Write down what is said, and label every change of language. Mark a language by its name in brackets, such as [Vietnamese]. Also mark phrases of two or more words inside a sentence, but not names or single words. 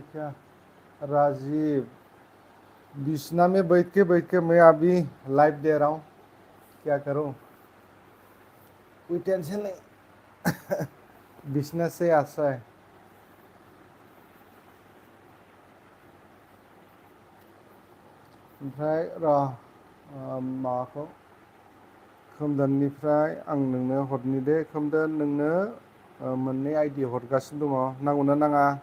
[Hindi] क्या राजीव बिस्ना में बैठ के मैं अभी लाइव दे रहा हूँ क्या करूँ कोई टेंशन नहीं बिस्ना से ऐसा है [Bodo] ओमफ्राय र' माबाखौ खोमदोननिफ्राय आं नोंनो हरनि दे खोमदोन नोंनो मोननै आइडि हरगासिनो दङ नांगौना नाङा